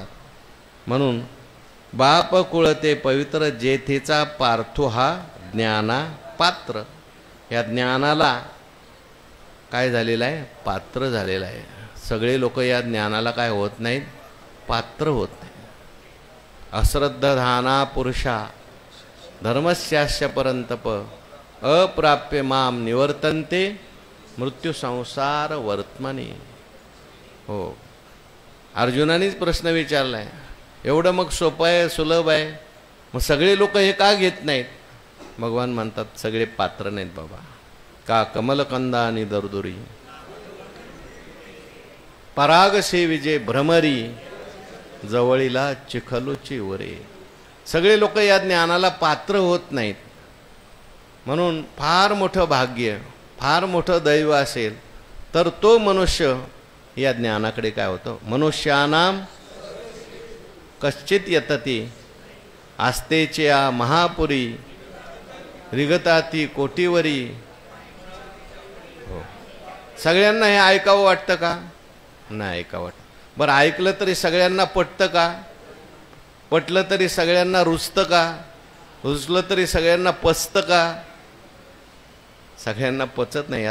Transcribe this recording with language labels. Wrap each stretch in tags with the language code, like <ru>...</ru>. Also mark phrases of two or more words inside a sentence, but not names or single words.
<mr>म्हणून बाप कुळते पवित्र जेथेचा पार्थो हा ज्ञाना पात्र. या ज्ञानाला काय झालेलं आहे, पात्र झालेला आहे. सगळे लोक या ज्ञानाला काय होत नाहीत, पात्र होत नाही.</mr> <sa>अश्रद्धाना पुरुषा धर्मस्यास्य परंतप अप्राप्य माम निवर्तन्ते मृत्यू संसार वर्तमानी.</sa> <mr>हो, अर्जुनानेच प्रश्न विचारलाय. एवढं मग सोपं आहे, सुलभ आहे, मग सगळे लोक हे का घेत नाहीत? भगवान म्हणतात सगळे पात्र नाहीत बाबा. का कमलकंदा आणि दरदुरी पराग सेविजे भ्रमरी जवळीला चिखलूची वरे. सगळे लोक या ज्ञानाला पात्र होत नाहीत. म्हणून फार मोठं भाग्य, फार मोठं दैव असेल तर तो मनुष्य या ज्ञानाकडे काय होतं.</mr> <sa>मनुष्यानाम कश्चित यतती</sa> <mr>आस्तेच्या महापुरी रिगताती कोटीवरी. हो, सगळ्यांना हे ऐकावं वाटतं का? नाही ऐकावं वाटतं. बरं, ऐकलं तरी सगळ्यांना पटतं का? पटलं तरी सगळ्यांना रुचतं का? रुचलं तरी सगळ्यांना पचतं का? सगळ्यांना पचत नाही.</mr>